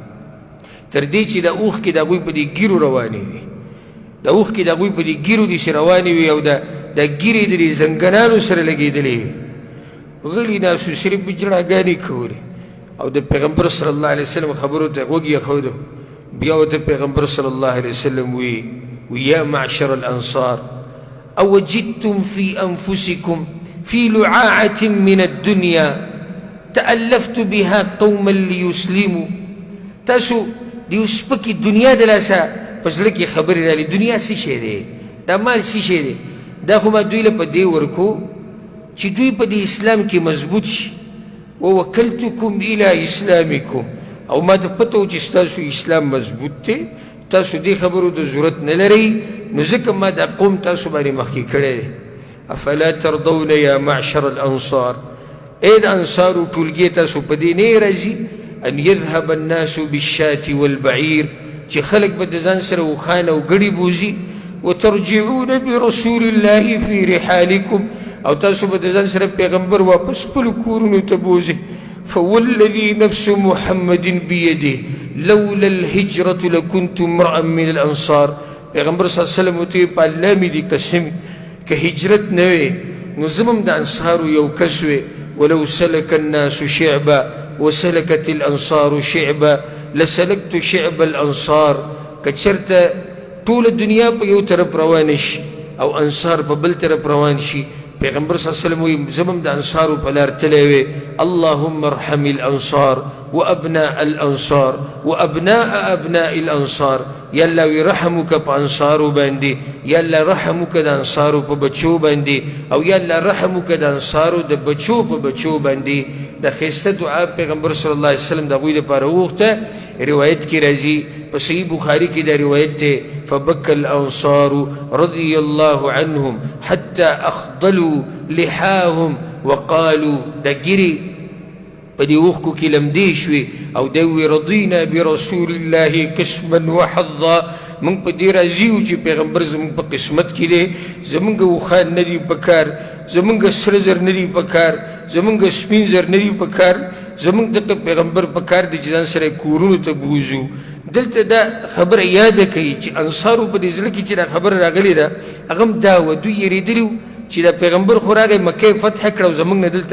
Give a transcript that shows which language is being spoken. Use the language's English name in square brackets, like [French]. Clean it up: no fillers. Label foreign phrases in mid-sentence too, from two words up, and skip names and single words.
[Pashto] تر دې چې د اوښکې د هغوی په دې ګیرو روانې وي د اوښکې د هغوی په دې ګیرو داسې روانې وي او د ګیرې د دې زنګنانو سره لګېدلې وي غلي ناسو صرف جړاګانې کولې او د پیغمبر [Arabic] صلی الله علیه وسلم [Pashto] خبرو ته غوږ یې بیا ورته پیغمبر [Arabic] صلی الله علیه وسلم [Pashto] وی [Arabic] یا معشر الانصار اوجدتم في انفسكم في لعاعة من الدنيا تألفت بها قوما ليسلموا [Pashto] تاسو د یو سپکې دنیا د لاسه په زړه کې خبرې رالي دنیا څه شی دی دا مال څه شی دی دا خو ما دوی له په دې ورکو چې دوی په دې اسلام کې مضبوط شي [Arabic] ووکلتکم الى اسلامکم [Pashto] او ما ته پته و چې ستاسو اسلام مضبوط دی تاسو دې خبرو ته ضرورت نه لرئ نو ځکه ما دا قوم تاسو باندې مخکې کړی دی [Arabic] افلا ترضون یا معشر الانصار [Pashto] ای د انصارو ټولګې تاسو په دې نه راځي [Arabic] ان يذهب الناس بالشاة والبعير [Pashto] چې خلک به د ځان سره اوښان او ګړي بوځي [Arabic] وترجعون برسول الله في رحالكم [Pashto] او تاسو به د ځان سره پیغمبر واپس خپلو کورونو ته بوځئ [Arabic] فوالذي نفس محمد بيده لولا الهجرة لكنت امرأ من الانصار [Pashto] پیغمبر [Arabic] صلی الله علیه وسلم [Pashto] ورته په الله مې دي قسم که هجرت نه وی نو زه هم د انصارو یو کس وی [Arabic] ولو سلك الناس شعبا وسلكت الانصار شعبا لسلكت شعب الانصار [Pashto] که چرته ټوله دنیا په یو طرف روان شي او انصار په بل طرف روان شي پیغمبر [Arabic] صلی الله علیه وسلم [Pashto] وی زمم د انصارو په لار تللی وی [Arabic] اللهم ارحم الانصار وابناء الانصار وابناء ابناء الانصار [Pashto] یا الله وی رحم وکړه په انصارو باندې یا الله رحم وکړه د انصارو په بچو باندې او یا الله رحم وکړه د انصارو د بچو په بچو باندې د ښایسته دعا پیغمبر [Arabic] صلی الله علیه وسلم [Pashto] د هغوی دپاره وغوښته روایت کې راځي په صحیح بخاري کې دا روایت دی [Arabic] فبكى الانصار رضي الله عنهم حتى اخضلوا لحاهم وقالوا [Pashto] دا ګیرې په دې اوښکو کې لمدې شوې او دی وی [Arabic] رضینا برسول الله قسما وحظا [Pashto] موږ په دې راضي یو چې پیغمبر زموږ په قسمت کې دی زموږ اوښان نه دي په کار زموږ سره زر نه دي په کار زموږ سپین زر نه دي په کار زموږ دغه پیغمبر په کار دی چې ځان سره کورونو ته بوځو دلته دا خبره یاده کوي چې انصارو په دې زړه کې چې دا خبره راغلې ده هغه هم دا وه دوی یېرېدلي وو چې دا پیغمبر خو راغی مکه یې فتح کړه او زموږ